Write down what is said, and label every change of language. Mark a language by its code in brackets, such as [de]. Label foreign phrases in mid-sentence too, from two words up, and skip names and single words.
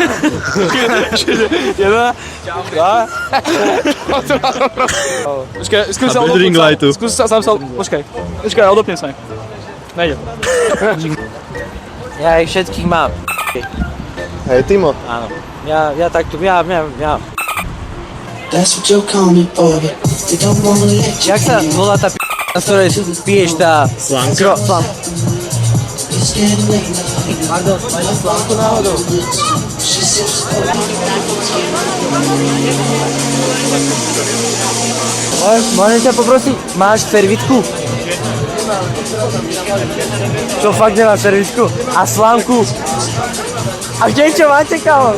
[sk] Počkaj, skús sa A bez ring lightu. Skús sa sám sa... Počkaj, odopnem sa. Nejde. Ja ich všetkých mám. Hej, Timo. Áno. Ja takto, ja. [en] That's what you call me for. They don't wanna let you [sk] Jak sa volá tá na ktorej piješ tá... Slanka? [en] It's getting late. [sk] Pardon, máš slanku náhodou? [en] She sips [sk] Môžem ťa poprosiť, máš servitku? Čo fakt nemáš servitku? A slanku? A kde čo máte, kámo?